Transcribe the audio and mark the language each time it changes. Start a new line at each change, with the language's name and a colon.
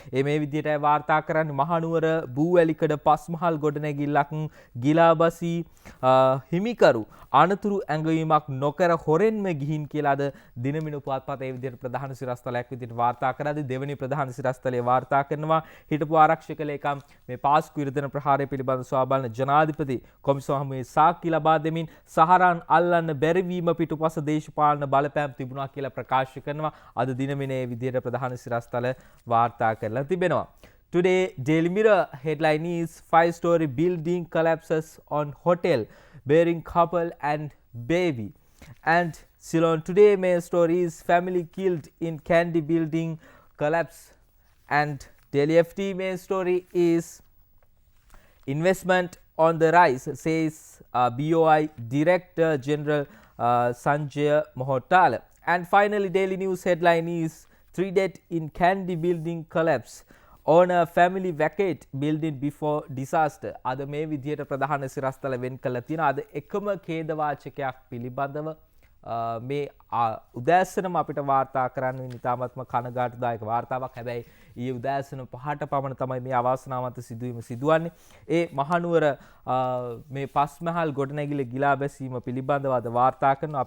Sinhala: මේ විදිහටයි වාර්තා කරන්නේ මහනුවර බූවැලිකඩ පස්මහල් ගොඩනැගිල්ලක් ගිලාබසී හිමිකරු අනතුරු ඇඟවීමක් නොකර හොරෙන්ම ගිහින් කියලා අද දිනමිනු පුවත්පතේ විදිහට ප්‍රධාන සිරස්තලයක් විදිහට වාර්තා කරද්දී දෙවෙනි ප්‍රධාන සිරස්තලයේ වාර්තා කරනවා හිටපු ආරක්ෂක ලේකම් මේ පාස්කු ඉරදෙන ප්‍රහාරය පිළිබඳ සොයාබලන ජනාධිපති කොමිසම හමුවේ සාක්ෂි ලබා දෙමින් සහරන් අල්ලන්න බැරිවීම පිටුපස දේශපාලන බලපෑම් තිබුණා කියලා ප්‍රකාශ කරනවා. අද දිනමිනේ විදිහට ප්‍රධාන සිරස්තල වාර්තා කරලා තිබෙනවා.
English: Today, Daily Mirror headline is 5-story building collapses on hotel bearing couple and baby. And Ceylon Today main story is family killed in Kandy building collapse. And Daily FT main story is investment on the rise, says BOI Director General Sanjay Mohotala. And finally, Daily News headline is 3 dead in Kandy building collapse. On a family vacate building before disaster.
Sinhala: අද මේ විදිහට ප්‍රධාන සිරස්තල වෙන් කළා තියෙනවා. අද එකම ඛේදවාචකයක් පිළිබඳව මේ උදෑසනම අපිට වාර්තා කරන්න ඉතාමත්ම කනගාටුදායක වාර්තාවක්. හැබැයි ඊයේ උදෑසන 5ට පමණ තමයි මේ අවාසනාවන්ත සිදුවීම සිදුවන්නේ. ඒ මහනුවර මේ පස්මහල් ගොඩනැගිල්ල ගිලා බැසීම පිළිබඳව අද වාර්තා කරනවා.